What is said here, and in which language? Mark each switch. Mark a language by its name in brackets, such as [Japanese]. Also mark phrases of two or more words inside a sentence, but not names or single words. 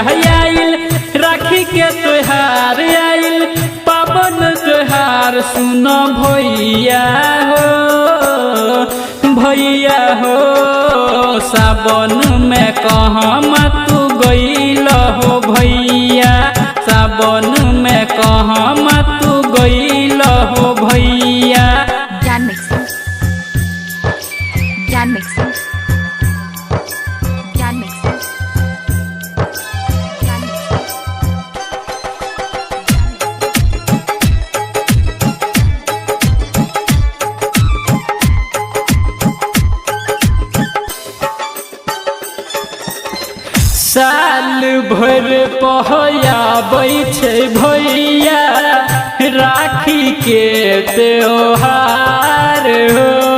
[Bhojpuri] आइल राखी के त्योहार आइल पावन त्योहार सुन भैया हो भैया हो सावन में कहमा तू गईल हो भैया सावन में कहमा तू गईल हो भैया। Jan mixing. Jan mixing. Jan mixing. Jan mixing. [Maithili] साल भर पहयाबै छै भैया राखी के त्योहार हो।